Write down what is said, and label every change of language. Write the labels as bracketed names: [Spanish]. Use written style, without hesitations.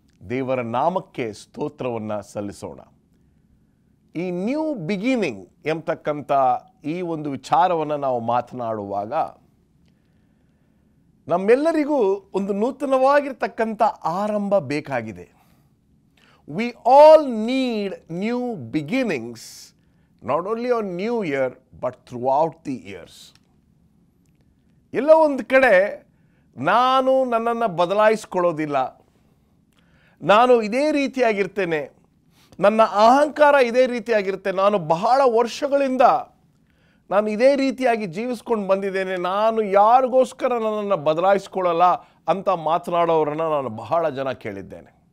[Kannada] ದೇವರ ನಾಮಕ್ಕೆ ಸ್ತೋತ್ರವನ್ನು ಸಲ್ಲಿಸೋಣ. ಈ ನ್ಯೂ ಬಿಗಿನಿಂಗ್ ಎಂಬತಕ್ಕಂಥ ಈ ಒಂದು ವಿಚಾರವನ್ನು ನಾವು ಮಾತನಾಡುವಾಗ ನಮ್ಮೆಲ್ಲರಿಗೂ ಒಂದು ನೂತನವಾಗಿರ್ತಕ್ಕಂಥ ಆರಂಭ ಬೇಕಾಗಿದೆ. [English] We all need new beginnings, not only on New Year, but throughout the years. [Kannada] ಎಲ್ಲೋ ಒಂದು ಕಡೆ ನಾನು ನನ್ನನ್ನು ಬದಲಾಯಿಸ್ಕೊಳ್ಳೋದಿಲ್ಲ, ನಾನು ಇದೇ ರೀತಿಯಾಗಿರ್ತೇನೆ, ನನ್ನ ಅಹಂಕಾರ ಇದೇ ರೀತಿಯಾಗಿರುತ್ತೆ, ನಾನು ಬಹಳ ವರ್ಷಗಳಿಂದ ನಾನು ಇದೇ ರೀತಿಯಾಗಿ ಜೀವಿಸ್ಕೊಂಡು ಬಂದಿದ್ದೇನೆ, ನಾನು ಯಾರಿಗೋಸ್ಕರ ನನ್ನನ್ನು ಬದಲಾಯಿಸ್ಕೊಳ್ಳಲ್ಲ ಅಂತ ಮಾತನಾಡೋರನ್ನು ನಾನು ಬಹಳ ಜನ ಕೇಳಿದ್ದೇನೆ.